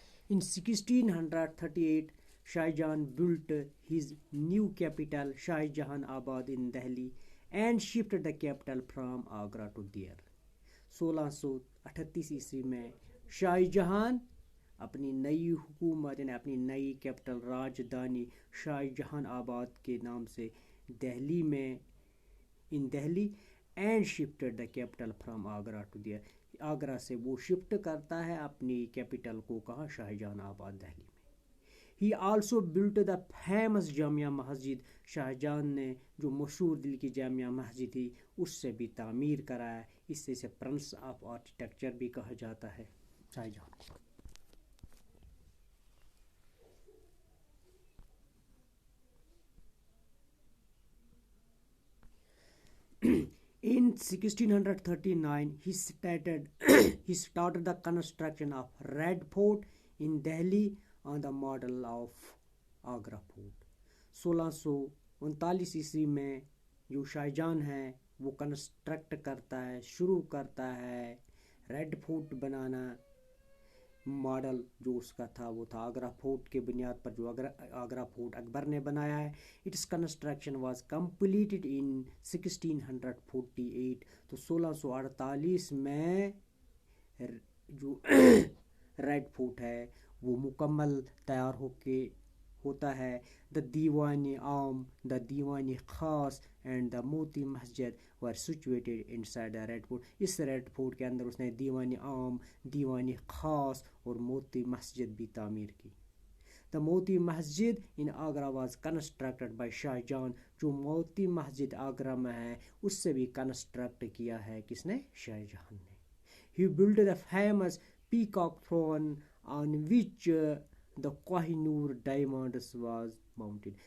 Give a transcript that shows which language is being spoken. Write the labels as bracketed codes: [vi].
[en] In 1638 Shah Jahan built his new capital Shah Jahan Abad in Delhi and shifted the capital from Agra to there. [ur] 1638 عیسوی میں شاہ جہان اپنی نئی حکومت یعنی اپنی نئی کیپٹل راجدھانی شاہ جہان آباد کے نام سے دہلی میں [en] In Delhi and shifted the capital from Agra to there. [ur] Agra سے وہ شفٹ کرتا ہے اپنی کیپٹل کو کہاں شاہ جہان آباد دہلی میں. [en] He also built the famous Jama Masjid. [ur] شاہ جہان نے جو مشہور دل کی جامعہ مسجد تھی اس سے بھی تعمیر کرایا. اس سے اسے پرنس آف آرکیٹیکچر بھی کہا جاتا ہے شاہ جہان کو. [en] In 1639 he started the construction of Red Fort in Delhi on the model of Agra Fort. [ur] 1639 عیسوی میں جو شاہ جہان ہے وہ کنسٹرکٹ کرتا ہے، شروع کرتا ہے ریڈ فورٹ بنانا. ماڈل جو اس کا تھا وہ تھا آگرہ فورٹ کے بنیاد پر جو آگرہ فورٹ اکبر نے بنایا ہے. [en] Its construction was completed in 1648. [ur] تو 1648 میں جو ریڈ فورٹ ہے وہ مکمل تیار ہوتا ہے. [en] The Diwan-i Aam, the Diwan-i Khas and the Moti Masjid were situated inside the red fort. [ur] اس red fort کے اندر اس نے دیوانی عام، دیوانی خاص اور موتی مسجد بھی تعمیر کی. [en] The Moti Masjid in Agra was constructed by Shah Jahan. [ur] جو موتی مسجد آگرہ میں ہے اس سے بھی کنسٹرکٹ کیا ہے کس نے؟ شاہ جہان نے. [en] He built the famous peacock throne on which the Kohinoor diamonds was mounted.